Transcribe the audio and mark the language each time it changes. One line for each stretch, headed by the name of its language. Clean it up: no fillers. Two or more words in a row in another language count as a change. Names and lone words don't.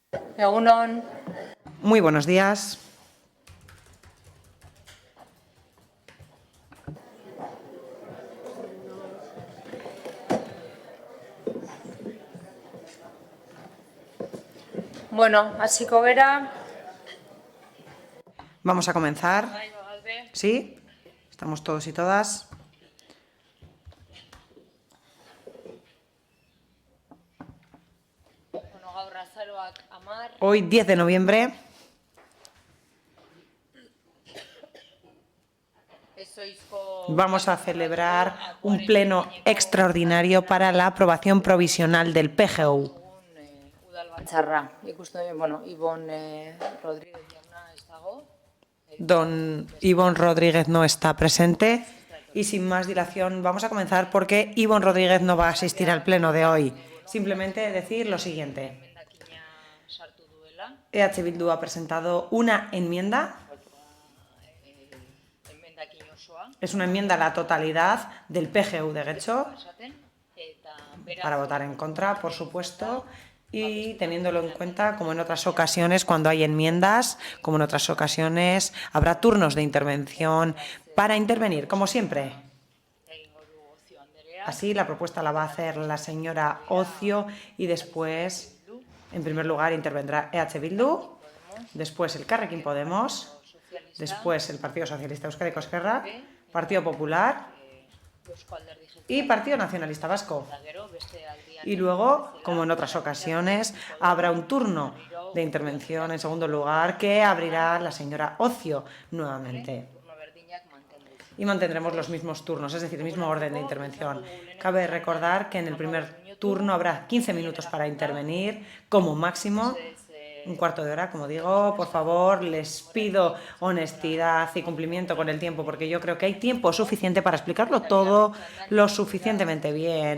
Basque: Egunon.
Spanish: Muy buenos días.
Basque: Bueno, hasiko gera.
Spanish: Vamos a comenzar. ¿Sí? ¿Estamos todos y todas?
Basque: Bueno, gaur azaroak 10.
Spanish: Hoy, 10 de noviembre, vamos a celebrar un pleno extraordinario para la aprobación provisional del PGU.
Basque: Udalbatzarra. Ikusten, bueno, Ibon Rodríguez jauna ez dago.
Spanish: Don Ivonne Rodríguez no está presente y sin más dilación vamos a comenzar porque Ivonne Rodríguez no va a asistir al pleno de hoy. Simplemente decir lo siguiente.
Basque: Emendakina sartu duela.
Spanish: EH Bildu ha presentado una enmienda.
Basque: Emendakin osoa.
Spanish: Es una enmienda a la totalidad del PGU de Getxo
Basque: Esaten, eta beraz,
Spanish: para votar en contra, por supuesto, y teniéndolo en cuenta, como en otras ocasiones, cuando hay enmiendas, como en otras ocasiones, habrá turnos de intervención para intervenir, como siempre.
Basque: egingo du Ocio Andrea.
Spanish: Así, la propuesta la va a hacer la señora Ocio y después, en primer lugar, intervendrá EH Bildu, después el Elkarrekin Podemos, después el Partido Socialista Euskadiko Ezkerra, Partido Popular Eusko Alderdi y Partido Nacionalista Vasco.
Basque: Jeltzalea, gero beste aldian.
Spanish: Y luego, como en otras ocasiones, habrá un turno de intervención en segundo lugar que abrirá la señora Ocio nuevamente.
Basque: Turno berdinak mantenduz.
Spanish: Y mantendremos los mismos turnos, es decir, el mismo orden de intervención. Cabe recordar que en el primer turno habrá 15 minutos para intervenir, como máximo, un cuarto de hora, como digo. Por favor, les pido honestidad y cumplimiento con el tiempo, porque yo creo que hay tiempo suficiente para explicarlo todo lo suficientemente bien.